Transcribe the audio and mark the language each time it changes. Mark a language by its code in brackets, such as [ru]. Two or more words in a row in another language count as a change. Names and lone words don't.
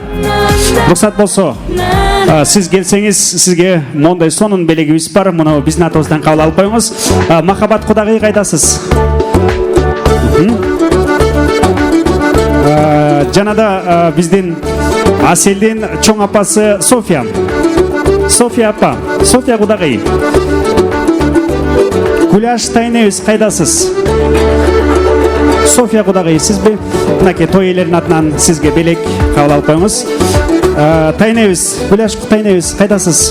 [ky] Уруксат болсо, сиз келсеңиз, сизге мондай сонун белегибиз бар. Муну биздин атыбыздан кабыл алып коюңуз. Махабат Кудагый, кайдасыз? Жанада биздин Аселдин чоң апасы София. София апа, София Кудагый. Гуляш Тайнебиз, кайдасыз? София Кудагый, сизби? Мынакей той ээлеринин атынан сизге белек кабыл алып коюңуз. Тайнебиз, Гуляш Тайнебиз, кайдасыз?